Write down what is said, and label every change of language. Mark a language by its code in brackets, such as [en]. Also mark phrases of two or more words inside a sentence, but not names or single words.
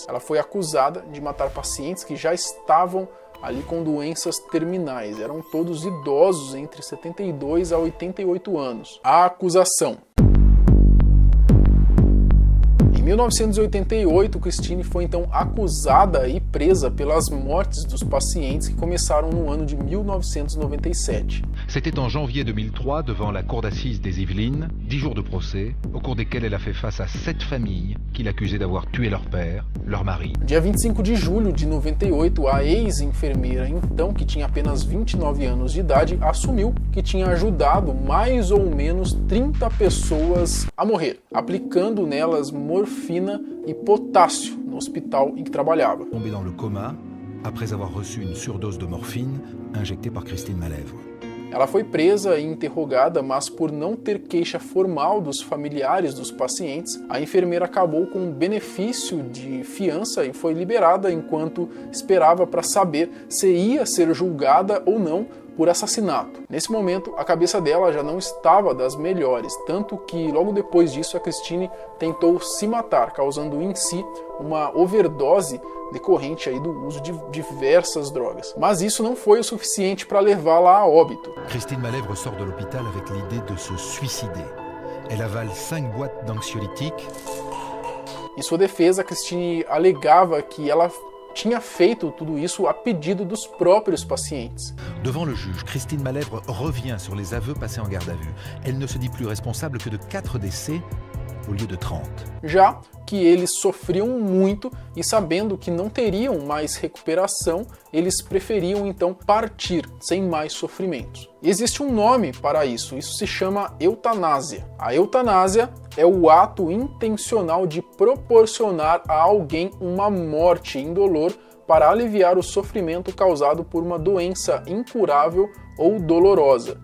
[pt] Ela foi acusada de matar pacientes que já estavam ali com doenças terminais. Eram todos idosos entre 72 a 88 anos. A acusação: em 1988, Christine foi então acusada e presa pelas mortes dos pacientes que começaram no ano de 1997. [fr] C'était en janvier 2003, devant la cour d'assises des Yvelines, 10 jours de procès, au cours desquels elle a fait face à 7 familles qu'il accusait d'avoir tué leur père, leur mari. [pt] Dia 25 de julho de 98, a ex-enfermeira, então, que tinha apenas 29 anos de idade, assumiu que tinha ajudado mais ou menos 30 pessoas a morrer, aplicando nelas morfina e potássio no hospital em que trabalhava. [fr] Tombé dans le coma après avoir reçu une surdose de morphine injectée par Christine Malevre. [pt] Ela foi presa e interrogada, mas por não ter queixa formal dos familiares dos pacientes, a enfermeira acabou com um benefício de fiança e foi liberada enquanto esperava para saber se ia ser julgada ou não por assassinato. Nesse momento, a cabeça dela já não estava das melhores, tanto que logo depois disso a Christine tentou se matar, causando em si uma overdose decorrente aí do uso de diversas drogas. Mas isso não foi o suficiente para levá-la a óbito. [fr] Christine Malevre sort de l'hôpital avec l'idée de se suicider. Elle avale 5 boîtes d'anxiolytiques. [pt] Em sua defesa, Christine alegava que ela tinha feito tudo isso a pedido dos próprios pacientes. [fr] Devant le juge, Christine Malevre revient sur les aveux passés en garde à vue. Elle ne se dit plus responsable que de 4 décès au lieu de 30. [pt] Já que eles sofriam muito e sabendo que não teriam mais recuperação, eles preferiam então partir sem mais sofrimentos. E existe um nome para isso se chama eutanásia. A eutanásia é o ato intencional de proporcionar a alguém uma morte indolor para aliviar o sofrimento causado por uma doença incurável ou dolorosa.